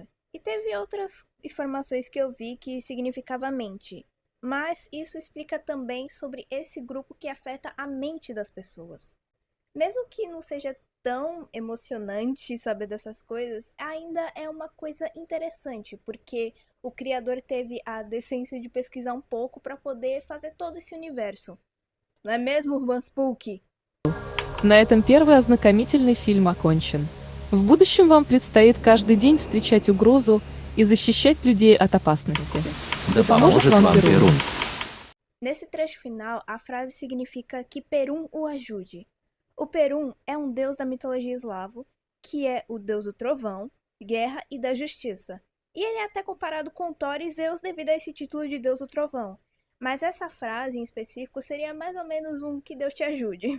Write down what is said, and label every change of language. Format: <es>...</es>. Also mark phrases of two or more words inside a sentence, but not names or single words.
<pt>E teve outras informações que eu vi que significava mente, mas isso explica também sobre esse grupo que afeta a mente das pessoas. Mesmo que não seja tão emocionante saber dessas coisas, ainda é uma coisa interessante, porque o criador teve a decência de pesquisar um pouco para poder fazer todo esse universo. Não é mesmo, Urban Spook?</pt> <ru>На этом первый ознакомительный фильм окончен. В будущем вам предстоит каждый день встречать угрозу и защищать людей от опасности. Да поможет вам Перун.</ru> <pt>Nesse trecho final, a frase significa que Perun o ajude. O Perun é um deus da mitologia eslavo, que é o deus do trovão, guerra e da justiça. E ele é até comparado com Thor e Zeus devido a esse título de deus do trovão. Mas essa frase em específico seria mais ou menos um que Deus te ajude.</pt>